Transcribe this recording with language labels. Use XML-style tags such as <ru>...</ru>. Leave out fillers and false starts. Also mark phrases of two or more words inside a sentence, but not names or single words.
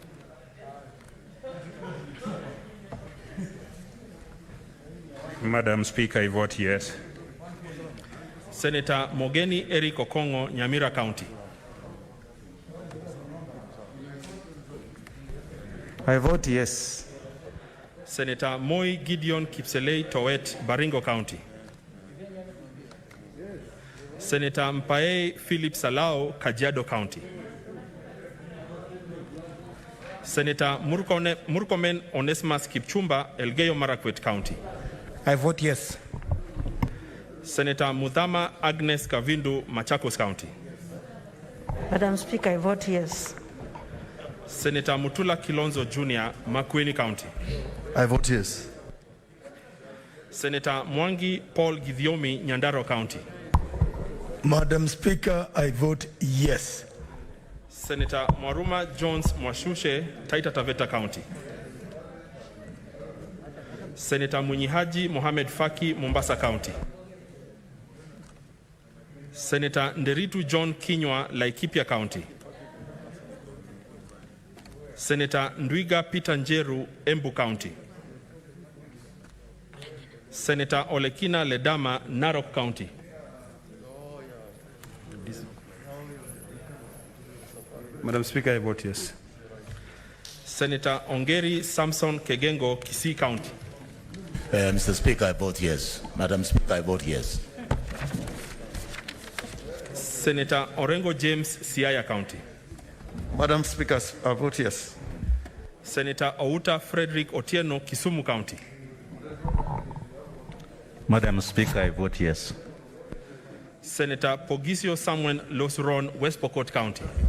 <en>Madam Speaker, I vote yes. Senator Mogeni Eric Okongo, Nyamira County. I vote yes. Senator Moi Gideon Kipselei Towet, Baringo County. Senator Mpae Philip Salao, Kajiado County. Senator Murkomen Onesimus Kipchumba, Elgeyo Marakwet County. I vote yes. Senator Mudhama Agnes Kavindu, Machakos County. Madam Speaker, I vote yes. Senator Mutula Kilonzo Jr., Makueni County. I vote yes. Senator Mwangi Paul Githiomi, Nyandaro County. Madam Speaker, I vote yes. Senator Mwaruma Jones Mwashushe, Taita Taveta County. Senator Munyihaji Mohamed Faki, Mombasa County. Senator Nderitu John Kinywa, Laikipia County. Senator Ndwiga Peter Njeru, Embu County. Senator Olekina Ledama, Narok County. Madam Speaker, I vote yes. Senator Ongeri Samson Kegengo, Kisii County. Mr. Speaker, I vote yes. Madam Speaker, I vote yes. Senator Orengo James, Siaya County. Madam Speaker, I vote yes. Senator Outa Frederick Otieno, Kisumu County. Madam Speaker, I vote yes. Senator Pogisio Samuel Losuron, West Pokot County.</en>